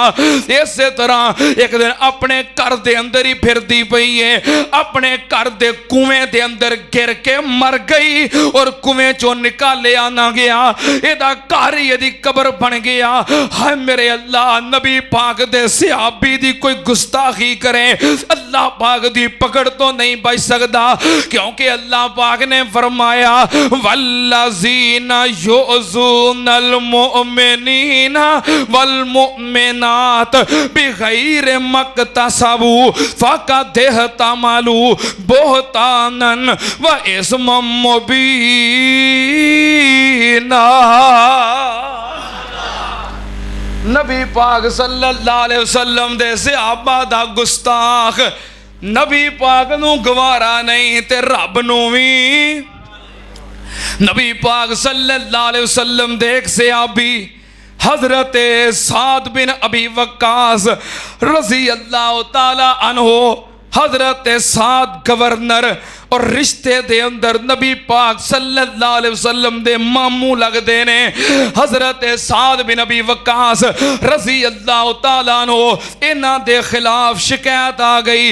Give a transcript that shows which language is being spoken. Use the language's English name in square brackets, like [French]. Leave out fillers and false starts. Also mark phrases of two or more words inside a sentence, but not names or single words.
[Punjabi] اس طرح ایک دن اپنے گھر دے اندر ہی پھردی پئی ہے، اپنے گھر دے کنویں دے اندر گر کے مر گئی اور کنویں چوں نکالیا نہ گیا، ایہدا گھر ہی ایہدی قبر بن گیا. ہائے میرے اللہ، نبی پاک دے صحابی دی کوئی گستاخی کرے، اللہ پاک دی پکڑ تو نہیں بچ سکتا، کیونکہ اللہ پاک نے فرمایا [Arabic] والذين يؤذون المؤمنين والمؤمنات بغير ما اكتسبوا فقد احتملوا بهتانا وإثما مبينا. [Punjabi] نبی پاک [Arabic] صلى الله عليه وسلم [Punjabi] دے صحابہ دا گستاخ نبی پاک نوں گوارا نہیں تے رب نوں بھی. نبی پاک [Arabic] صلى الله عليه وسلم [Punjabi] دے ایک صحابی حضرت سعد بن ابی وقاص [Arabic] رضي الله تعالى عنه, [Punjabi] حضرت سعد گورنر اور رشتے دے اندر نبی پاک [Arabic] صلى الله عليه وسلم [Punjabi] دے ماموں لگدے نے. حضرت سعد بن ابی وقاص [Arabic] رضي الله تعالى عنه [Punjabi] انہاں دے خلاف شکایت آ گئی.